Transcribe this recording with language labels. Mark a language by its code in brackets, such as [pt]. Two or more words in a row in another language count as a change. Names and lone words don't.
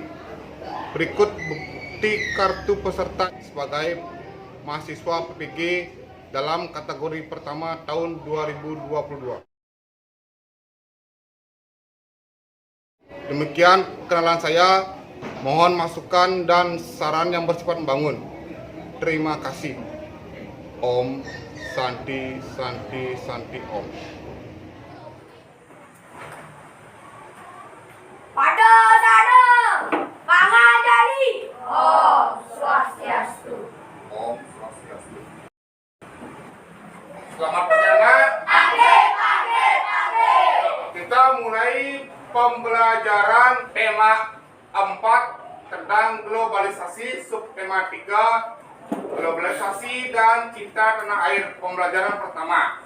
[id] Berikut bukti kartu peserta sebagai mahasiswa PPG dalam kategori pertama tahun 2022. Demikian kenalan saya. Mohon masukan dan saran yang bersifat membangun. Terima kasih. [sa] Om Santi Santi Santi Om. Pada sana, Pangandaran. [ban] Om Swastiastu. Om Swastiastu. [id] Selamat perjalanan. Kita mulai pembelajaran tema 4 tentang globalisasi, subtema 3 globalisasi dan cinta tanah air, pembelajaran pertama.